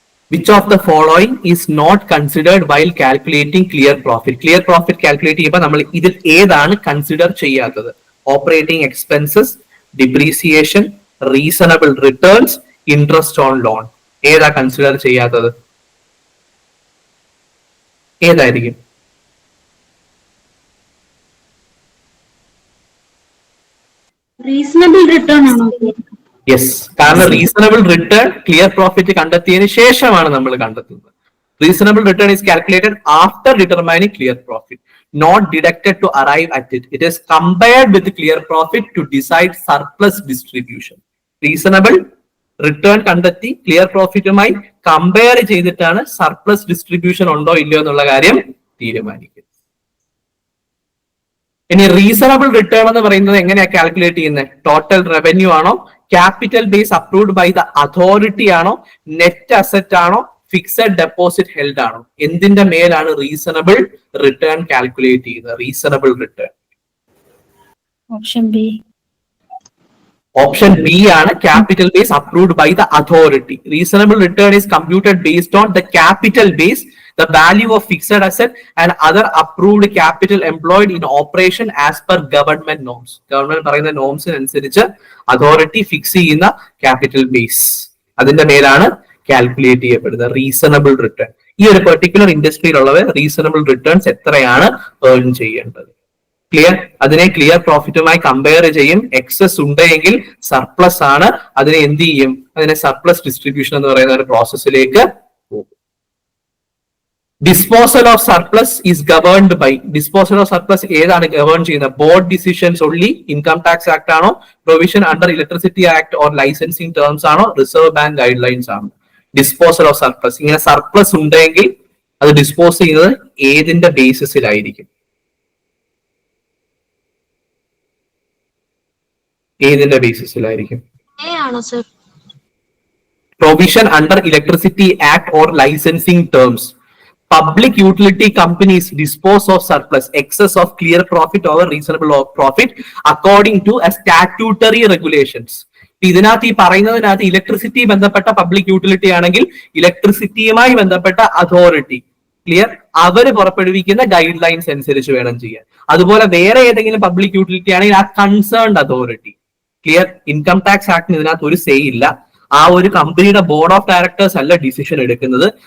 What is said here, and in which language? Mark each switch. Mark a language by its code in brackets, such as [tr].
[en] Which of the following is not considered while calculating clear profit? [ml] Clear profit calculate ചെയ്യുമ്പോൾ നമ്മൾ ഇതിൽ ഏതാണ് consider ചെയ്യാത്തത്? [en] Operating expenses, depreciation, reasonable returns, interest on loan. [ml] ഏതാ consider ചെയ്യാത്തത്? ഏതായിരിക്കും? റീസണബിൾ റിട്ടേൺ ആണോ? യെസ്, കാരണം റീസണബിൾ റിട്ടേൺ ക്ലിയർ പ്രോഫിറ്റ് കണ്ടെത്തിയതിന് ശേഷമാണ് നമ്മൾ കണ്ടെത്തുന്നത്. [en] Reasonable return is calculated after determining clear profit, not deducted to arrive at it. It is compared with clear profit to decide surplus distribution. [ml] Reasonable return കണ്ടെത്തി clear പ്രോഫിറ്റുമായി compare ചെയ്തിട്ടാണ് surplus distribution ഉണ്ടോ ഇല്ലയോ എന്നുള്ള കാര്യം തീരുമാനിക്കുന്നത്. ഇനി റീസണബിൾ റിട്ടേൺ എന്ന് പറയുന്നത് എങ്ങനെയാ കാൽക്കുലേറ്റ് ചെയ്യുന്നത്? ടോട്ടൽ റവന്യൂ ആണോ, [en] capital base approved by the authority [ml] ആണോ, നെറ്റ് അസറ്റ് ആണോ, ഫിക്സഡ് ഡെപ്പോസിറ്റ് ഹെൽഡ് ആണോ? എന്തിന്റെ മേലാണ് റീസണബിൾ റിട്ടേൺ കാൽക്കുലേറ്റ് ചെയ്യുന്നത്? [en] Reasonable return option B. [ml] Option B ആണ് [en] Capital base approved by the authority. Reasonable return is computed based on the capital base, the value of fixed asset and other approved capital employed in operation as per government norms. [ml] Government പറയുന്ന നോംസിനനുസരിച്ച് authority fix ചെയ്യുന്ന capital base, അതിന്റെ മേലാണ് calculate ചെയ്യപ്പെടുന്നത് reasonable return. ഈ ഒരു particular ഇൻഡസ്ട്രിയിലുള്ളവർ reasonable returns എത്രയാണ് earn ചെയ്യേണ്ടത്? Clear? അതിനെ ക്ലിയർ പ്രോഫിറ്റുമായി കമ്പയർ ചെയ്യും. എക്സസ് ഉണ്ടെങ്കിൽ സർപ്ലസ് ആണ്, അതിനെ എന്ത് ചെയ്യും? അതിനെ സർപ്ലസ് ഡിസ്ട്രിബ്യൂഷൻ എന്ന് പറയുന്ന ഒരു പ്രോസസ്സിലേക്ക് പോകും. [en] Disposal of surplus is governed by. Disposal of surplus [ml] ഏതാണ് ഗവേൺ ചെയ്യുന്നത്? Board decisions only, income tax act ആണോ, [en] provision under electricity act or licensing terms [ml] ആണോ, റിസർവ് ബാങ്ക് ഗൈഡ് ലൈൻസ് ആണോ? ഡിസ്പോസൽ ഓഫ് സർപ്ലസ്, ഇങ്ങനെ സർപ്ലസ് ഉണ്ടെങ്കിൽ അത് dispose ചെയ്യുന്നത് ഏതിന്റെ ബേസിസിലായിരിക്കും? ഏതിന്റെ ബേസിസിലായിരിക്കും? [en] Provision under electricity act or licensing terms. Public utility companies dispose of surplus, excess of clear profit over reasonable profit according to a statutory regulations. [ml] ഇതിനകത്ത് ഈ പറയുന്നതിനകത്ത് electricity ബന്ധപ്പെട്ട public utility ആണെങ്കിൽ ഇലക്ട്രിസിറ്റിയുമായി ബന്ധപ്പെട്ട അതോറിറ്റി, ക്ലിയർ, അവര് പുറപ്പെടുവിക്കുന്ന ഗൈഡ് ലൈൻസ് അനുസരിച്ച് വേണം ചെയ്യാൻ. അതുപോലെ വേറെ ഏതെങ്കിലും പബ്ലിക് യൂട്ടിലിറ്റി ആണെങ്കിൽ ആ concerned authority, clear. Income tax ആക്ടിന് ഇതിനകത്ത് ഒരു സേ ഇല്ല. ആ ഒരു കമ്പനിയുടെ ബോർഡ് ഓഫ് ഡയറക്ടേഴ്സ് അല്ല ഡിസിഷൻ എടുക്കുന്നത്.